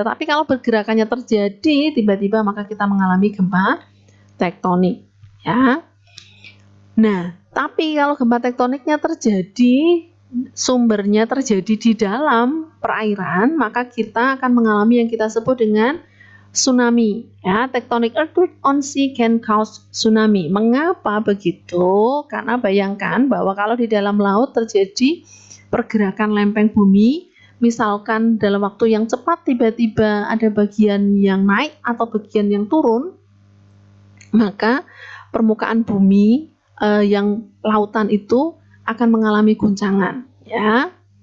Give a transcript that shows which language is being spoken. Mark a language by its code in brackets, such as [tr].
[id] Tetapi kalau pergerakannya terjadi tiba-tiba, maka kita mengalami gempa tektonik. Ya. Nah, tapi kalau gempa tektoniknya terjadi, sumbernya terjadi di dalam perairan, maka kita akan mengalami yang kita sebut dengan tsunami. [en] Ya, tectonic earthquake on sea can cause tsunami. [id] Mengapa begitu? Karena bayangkan bahwa kalau di dalam laut terjadi pergerakan lempeng bumi, misalkan dalam waktu yang cepat tiba-tiba ada bagian yang naik atau bagian yang turun, maka permukaan bumi yang lautan itu akan mengalami guncangan, ya.